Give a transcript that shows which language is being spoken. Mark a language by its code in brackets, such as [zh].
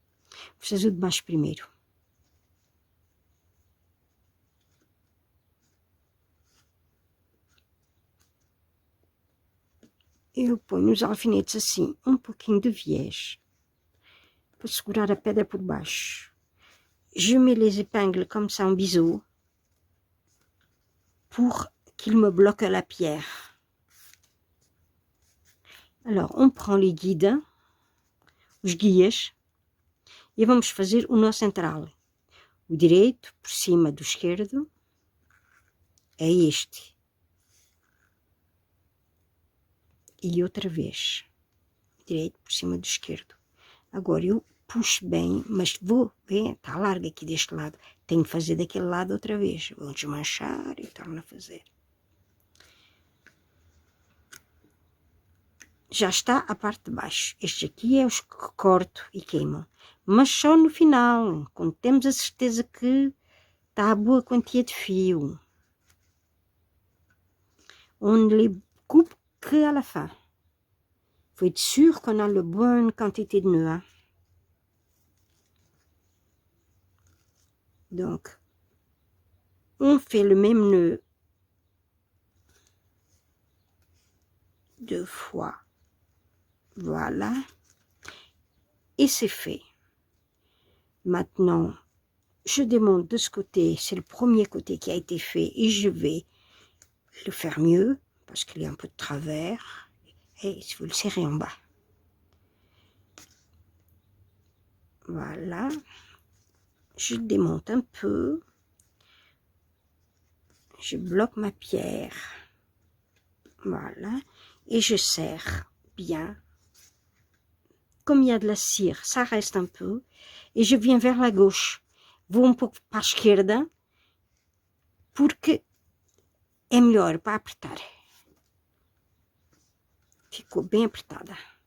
[pt] Vou fazer o de baixo primeiro. Eu ponho os alfinetes assim, um pouquinho de viés, para segurar a pedra por baixo. [fr] Je mets les épingles comme ça en biseau, pour qu'il me bloque la pierre. Alors, on prend les guidas, [pt] os guias, e vamos fazer o nó central. O direito por cima do esquerdo é este. E outra vez. Direito por cima do esquerdo. Agora eu puxo bem, mas vou ver, está larga aqui deste lado. Tenho que fazer daquele lado outra vez. Vou desmanchar e torno a fazer. Já está a parte de baixo. Estes aqui é os que corto e queimam. Mas só no final, quando temos a certeza que está a boa quantia de fio. [fr] On ne les coupe que à la fin. Faut être sûr qu'on a la bonne quantité de nœuds. Hein? Donc, on fait le même nœud 2 fois. Voilà. Et c'est fait. Maintenant, je démonte de ce côté. C'est le premier côté qui a été fait. Et je vais le faire mieux. Parce qu'il y a un peu de travers. Et je vais le serrer en bas. Voilà. Je démonte un peu. Je bloque ma pierre. Voilà. Et je serre bien. Comme il y a de la cire, ça reste un peu. E je viens vers la gauche. [pt] Vou um pouco para a esquerda. Porque é melhor para apertar. Ficou bem apertada.